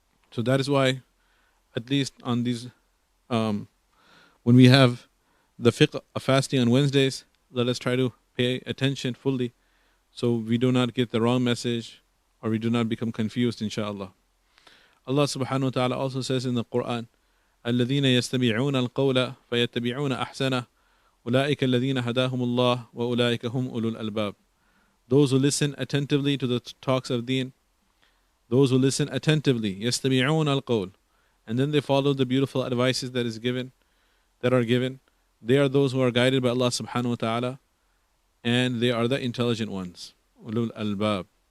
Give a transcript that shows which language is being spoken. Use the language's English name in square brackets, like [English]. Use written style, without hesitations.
[English] So that is why, at least on these, when we have the fiqh of fasting on Wednesdays, let us try to pay attention fully so we do not get the wrong message or we do not become confused, inshaAllah. Allah subhanahu wa ta'ala also says in the Quran, [Arabic] الَّذِينَ يَسْتَمِعُونَ الْقَوْلَ فَيَتَّبِعُونَ أَحْسَنَهُ أولئك الذين هداهم الله وأولئك هم أولو الألباب. [English] Those who listen attentively to the talks of Deen, those who listen attentively, [Arabic] يستمعون القول, [English] and then they follow the beautiful advices that are given, they are those who are guided by Allah subhanahu wa ta'ala, and they are the intelligent ones. Ulul albab.